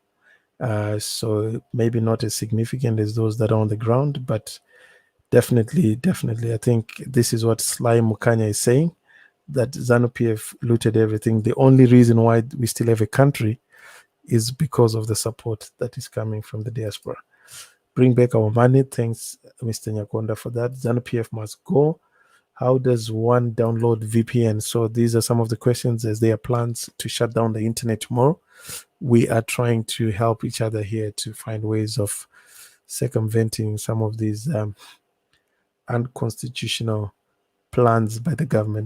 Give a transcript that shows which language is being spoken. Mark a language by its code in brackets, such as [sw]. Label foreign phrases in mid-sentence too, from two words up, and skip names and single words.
[en] So maybe not as significant as those that are on the ground, but definitely, I think this is what Sly Mukanya is saying, that ZANU-PF looted everything. The only reason why we still have a country is because of the support that is coming from the diaspora. Bring back our money. Thanks, Mr. Nyakonda, for that. ZANU-PF must go. How does one download VPN? So these are some of the questions, as there are plans to shut down the internet tomorrow. We are trying to help each other here to find ways of circumventing some of these unconstitutional plans by the government.